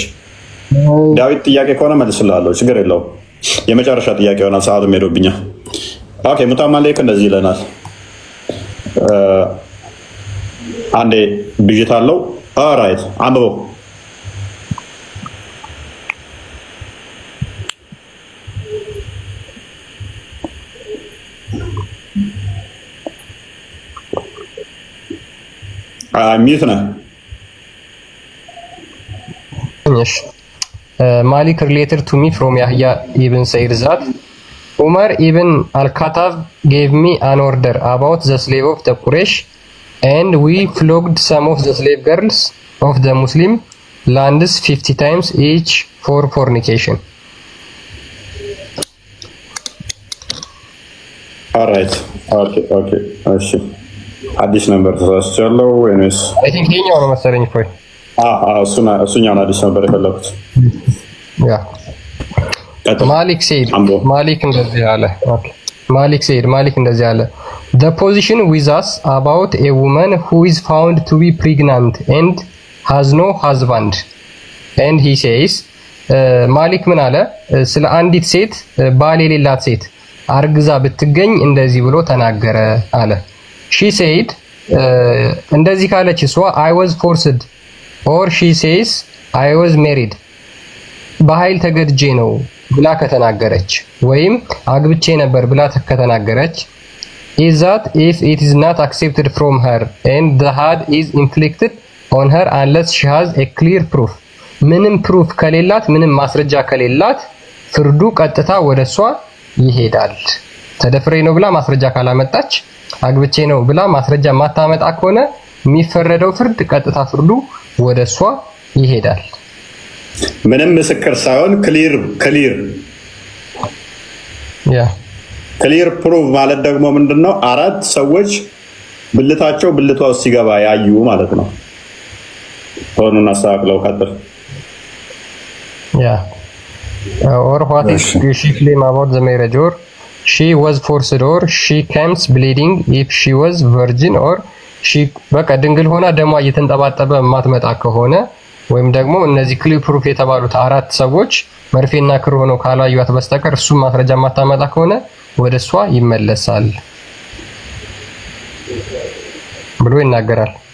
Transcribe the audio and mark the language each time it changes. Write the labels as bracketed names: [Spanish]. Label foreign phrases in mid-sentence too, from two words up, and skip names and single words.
[Amharic] ዳዊት ጥያቄ ከሆነ መልስላለሁ፣ ችግር የለውም። የመጨረሻ ጥያቄ ሆነ፣ ሰዓቱም ሄዶብኛል። ኦኬ ሙታማሌክ እንደዚህ ይለናል። አንዴ ብዥታ አለው። ኦልራይት አንብበው። ሚዩት ነህ። [English] Malik related to me from Yahya ibn Sa'id that Umar ibn al-Khattab gave me an order about the slave of the Quraysh and we flogged some of the slave girls of the Muslim lands 50 times each for fornication. alright okay [Amharic] እሺ አዲስ ነበር ተሳስቻለሁ ወይስ [English] I think [Amharic] ይሄኛው ነው መሰለኝ ቆይ እሱኛውን አዲስ ነበር የፈለኩት ያ ማሊክ ሰይድ ማሊክ እንደዚህ አለ ኦኬ ማሊክ ሰይድ ማሊክ እንደዚህ አለ [English] the position with us about a woman who is found to be pregnant and has no husband and he says [Amharic] ማሊክ ምን አለ ስለ አንዲት ሴት ባል የሌላት ሴት አርግዛ ብትገኝ እንደዚህ ብሎ ተናገረ [English] አለ she said [Amharic] እንደዚህ ካለች እሷ [English] I was forced or she says I was married [Amharic] በኃይል ተገድጄ ነው ብላ ከተናገረች ወይም አግብቼ ነበር ብላ ከተናገረች [English] is that if it is not accepted from her and the had is inflicted on her unless she has a clear proof [Amharic] ምንም ፕሩፍ ከሌላት ምንም ማስረጃ ከሌላት ፍርዱ ቀጥታ ወደሷ ይሄዳል ተደፍሬ ነው ብላ ማስረጃ ካላመጣች አግብቼ ነው ብላ ማስረጃ ማታመጣ ከሆነ የሚፈረደው ፍርድ ቀጥታ ፍርዱ ወደሷ ይሄዳል ምንም ምስክር ሳይሆን [English] clear proof [Amharic] ማለት ደግሞ ምንድነው አራት ሰዎች ብልታቸው ብልቷ ውስጥ ሲገባ ያዩ ማለት ነው ሆኖና ሳቅለው ካደረ [English] or what is she claim about the marriage or she [Amharic] was forced or she comes bleeding if she was virgin or she በቃ ድንግል ሆና ደሟ እየተንጠባጠበ ማትመጣ ከሆነ ወይም ደግሞ እነዚህ [English] clear proof [Amharic] የተባሉት አራት ሰዎች መርፌና ክር ሆነው ካላዩት በስተቀር እሱ ማስረጃ ማታመጣ ከሆነ ወደሷ ይመለሳል ብሎ ይናገራል